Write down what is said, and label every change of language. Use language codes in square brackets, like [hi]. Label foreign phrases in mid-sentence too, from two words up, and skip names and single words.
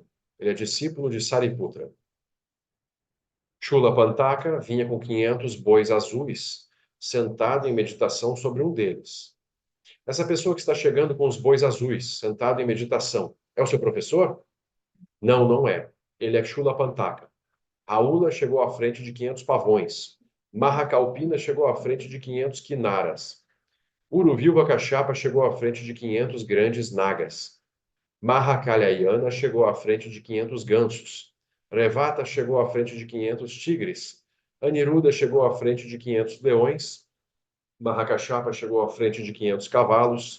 [pt] Ele é discípulo de Sariputra. Chula Pantaka vinha com 500 bois azuis, sentado em meditação sobre um deles. Essa pessoa que está chegando com os bois azuis, sentado em meditação, é o seu professor? Não, não é. Ele é Chula Pantaka. Raula chegou à frente de 500 pavões. Mahakalpina chegou à frente de 500 quinaras. Uruvilva Kachapa chegou à frente de 500 grandes nagas. Mahakalyayana chegou à frente de 500 gansos. Revata chegou à frente de 500 tigres. Aniruddha chegou à frente de 500 leões. Mahakashapa chegou à frente de 500 cavalos.